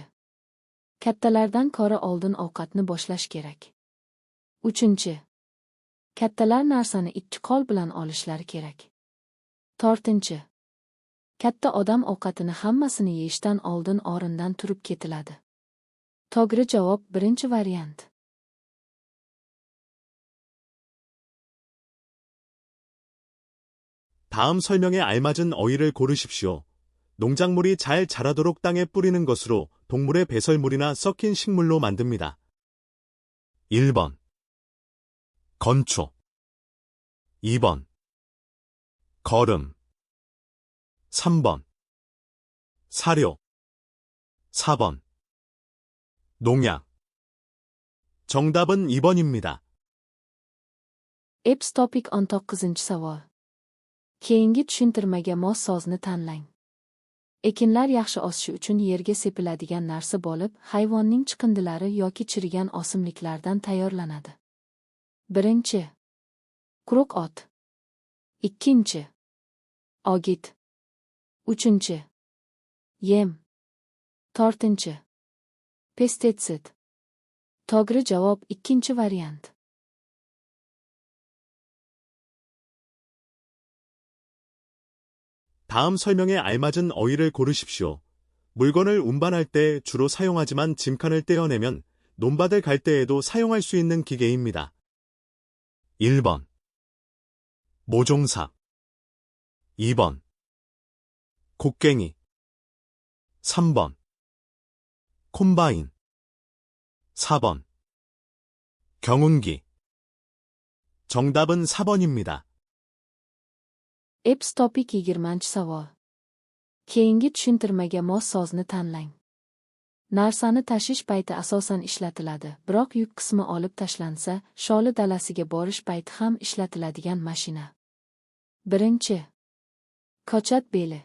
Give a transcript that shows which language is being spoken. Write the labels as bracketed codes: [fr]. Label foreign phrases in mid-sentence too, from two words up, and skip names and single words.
[uz] Kattalardan ko'ra oldin ovqatni boshlash kerak. Uchinchi. Kattalar narsani ikki qo'l bilan olishlari kerak. To'rtinchi. Katta odam ovqatini hammasini yeyishdan oldin o'rindan turib ketiladi. To'g'ri javob birinchi variant. [ko] 다음 설명에 알맞은 어휘를 고르십시오. 농작물이 잘 자라도록 땅에 뿌리는 것으로 동물의 배설물이나 썩힌 식물로 만듭니다. 1번. 건초. 2번. 거름. 3번. 사료. 4번. 농약. 정답은 2번입니다. [uz] Epps topic 19 savol. Keyingi tushuntirmaga mos so'zni tanlang. Ekinlar yaxshi o'sishi uchun yerga sepiladigan narsa bo'lib, hayvonning chiqindilari yoki chirigan o'simliklardan tayyorlanadi. Birinchi. Quruq ot. Ikkinchi. Ogit. Uchinchi. Yem. To'rtinchi. Pestitsid. To'g'ri javob ikkinchi variant. [ko] 다음 설명에 알맞은 어휘를 고르십시오. 물건을 운반할 때 주로 사용하지만 짐칸을 떼어내면 논밭을 갈 때에도 사용할 수 있는 기계입니다. 1번. 모종삽. 2번. 곡괭이. 3번. 콤바인. 4번. 경운기. 정답은 4번입니다. [uz] Epps topic 20 savol. Keyingi tushuntirmaga mos so'zni tanlang. Narsani tashish payti asosan ishlatiladi, biroq yuk qismi olib tashlansa, sholi dalasiga borish payti ham ishlatiladigan mashina. Birinchi. Ko'chat beli.